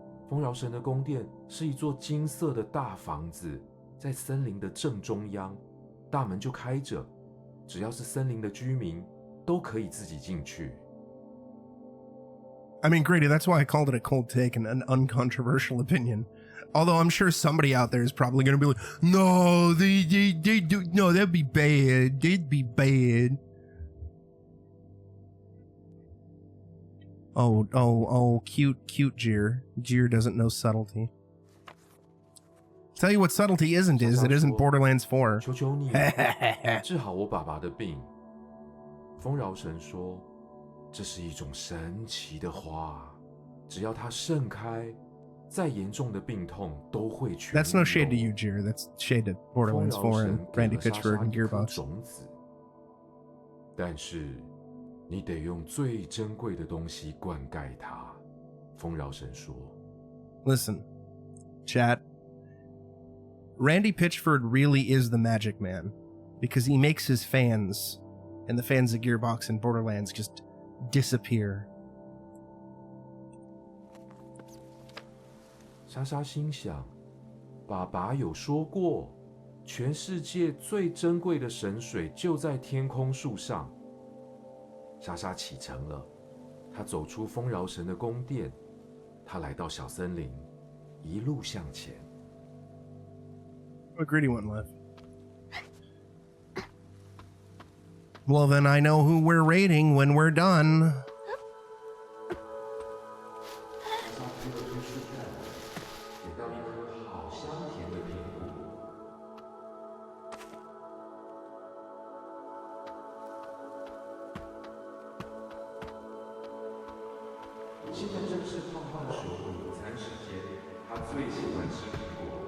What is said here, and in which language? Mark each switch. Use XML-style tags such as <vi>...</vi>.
<zh>丰饶神的宫殿是一座金色的大房子，在森林的正中央，大门就开着，只要是森林的居民都可以自己进去。</zh> <en>I mean, Grady, that's why I called it a cold take and an uncontroversial opinion. Although I'm sure somebody out there is probably going to be like, no, they do, no, that'd be bad. They'd be bad. Oh, cute Jeer. Jeer doesn't know subtlety. Tell you what subtlety isn't, it isn't Borderlands 4.</en> <zh>求求你，治好我爸爸的病。丰饶神说，这是一种神奇的花，只要它盛开，再严重的病痛都会痊愈。</zh> <en>That's no shade to you, Jeer. That's shade to Borderlands 4 and Randy Pitchford and Gearbox.</en> <zh>种子，但是你得用最珍贵的东西灌溉它。丰饶神说</zh> <en>Listen, chat. Randy Pitchford really is the magic man because he makes his fans and the fans of Gearbox and Borderlands just disappear.</en> <zh>莎莎心想，爸爸有说过，全世界最珍贵的神水就在天空树上。莎莎启程了，她走出丰饶神的宫殿，她来到小森林，一路向前。</zh> <en>A greedy one left. Well, then I know who we're raiding when we're done.</en> <zh>捡到一颗好香甜的苹果。现在正是胖胖熊的午餐时间，他最喜欢吃苹果。</zh>